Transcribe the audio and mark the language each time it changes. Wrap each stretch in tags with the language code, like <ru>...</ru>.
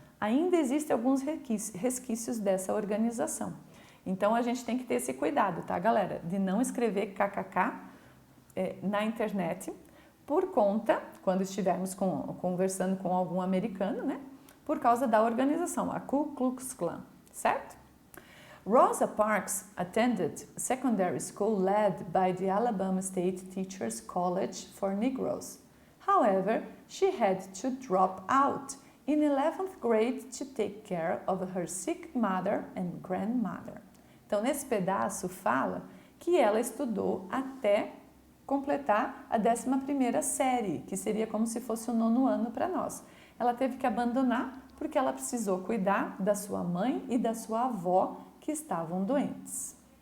<pt>Ainda existem alguns resquícios dessa organização. Então, a gente tem que ter esse cuidado, tá, galera? De não escrever kkk na internet, por conta, quando estivermos conversando com algum americano, né? Por causa da organização, a Ku Klux Klan, certo?</pt> <en>Rosa Parks attended secondary school led by the Alabama State Teachers College for Negroes. However, she had to drop out in 11th grade to take care of her sick mother and grandmother.</en> <pt>Então, nesse pedaço fala que ela estudou até completar a 11ª série, que seria como se fosse o 9º ano para nós. Ela teve que abandonar porque ela precisou cuidar da sua mãe e da sua avó que estavam doentes.</pt>